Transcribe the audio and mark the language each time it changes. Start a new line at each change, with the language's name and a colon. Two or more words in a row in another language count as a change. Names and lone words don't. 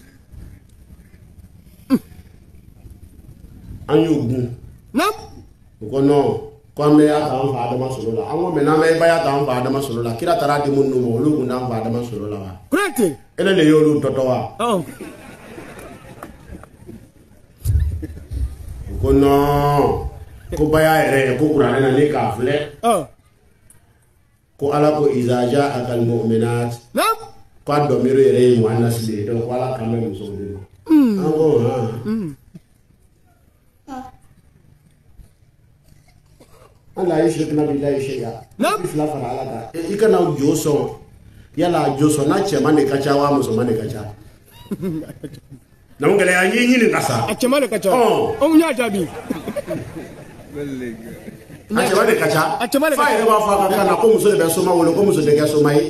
Bambara: an y'o gun o ko non ko an bɛ y'a ta an fa Adama sɔrɔ la an ko mais n'an bɛ ba y'a ta an fa Adama sɔrɔ la kira taara di minnu ma olu kun t'an fa Adama sɔrɔ la wa Kurate ele de y'olu tɔtɔ wa o ko non ko ba y'a yɛrɛ ye ko kuranɛ na ni k'a filɛ ko ala ko
Arabic: إذا جاءك المؤمنات
Bambara: ko a dɔnmiru yɛrɛ ye muannasi de ye donc ko ala kan bɛ musow de ma an ko
Arabic: الله يشركن بالله شيئا
Bambara: fila fara ala kan i kana jo sɔn yala jo sɔn n'a cɛman de ka ca wa musoman de ka ca na mun gɛlɛya y'i ɲini ka sa a cɛman de ka ca o y'a jaabi a cɛman de ka ca fa yɛrɛ b'a fɔ a ka kan na ko muso de bɛ soma wolo ko muso de kɛ soma ye